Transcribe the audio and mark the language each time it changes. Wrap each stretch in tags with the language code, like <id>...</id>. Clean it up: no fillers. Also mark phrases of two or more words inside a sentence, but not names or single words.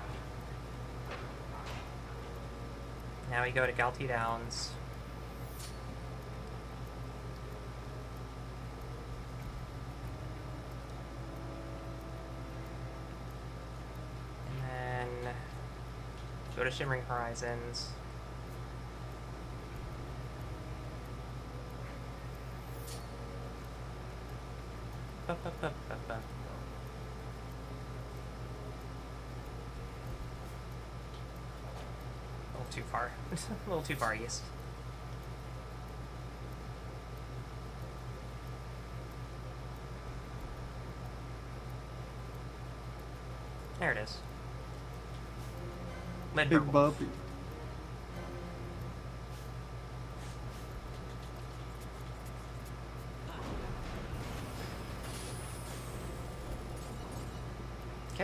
<en>Now we go to Galty Downs. And then go to Shimmering Horizons. Ba-ba-ba-ba-ba. A little too far. A little too far east. There it is. Lindbergh Big Wolf. Buppy. Okay.</en>